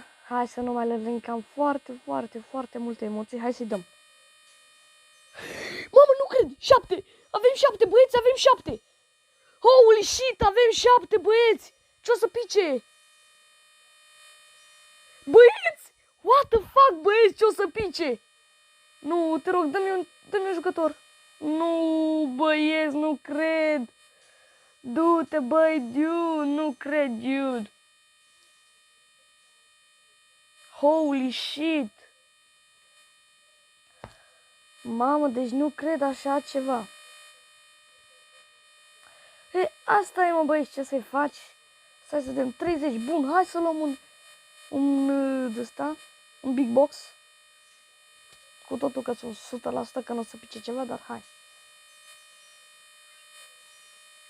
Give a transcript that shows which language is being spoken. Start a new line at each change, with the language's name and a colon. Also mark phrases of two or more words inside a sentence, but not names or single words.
Romanian: Hai să nu mai le vin, că am foarte multe emoții, hai să-i dăm. Mamă, nu cred, 7, avem 7 băieți, avem 7.
English: Holy shit,
Romanian: avem 7 băieți, ce o să pice? Băieți,
English: what the fuck
Romanian: băieți, ce o să pice? Nu, te rog, dă-mi un jucător. Nu, băieți, nu cred. Du-te, băi, dude, nu cred, dude.
English: Holy shit.
Romanian: Mamă, deci nu cred așa ceva. E, asta e, mă, băieți, ce să-i faci? Stai să vedem, 30, bun, hai să luăm un de-ăsta, un
English: big box.
Romanian: Cu totul că sunt 100% că nu o să pice ceva, dar hai.